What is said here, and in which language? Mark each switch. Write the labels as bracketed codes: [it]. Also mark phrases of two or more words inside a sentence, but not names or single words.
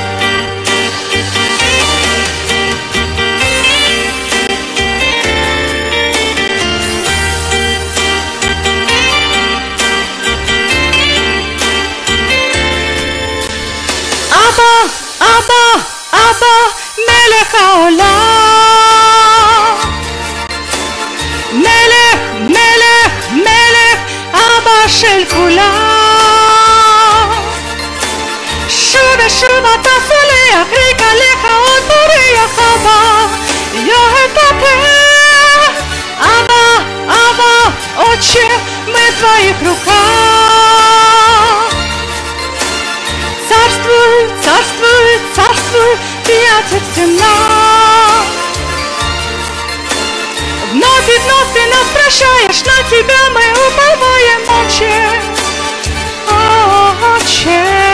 [he] אבא, אבא, אבא, מלך העולם, מלך, מלך, מלך, אבא של כולם. שוב ושוב אתה סולח, רק עליך עוד תריח, אבא, יתהפך. אבא, אבא, [ru] Отче, мы в Твоих руках. Царствуй, царствуй, царствуй, Ты Отец всем нам. Вновь и вновь Ты нас прощаешь, на Тебя мы уповаем, Отче, Отче.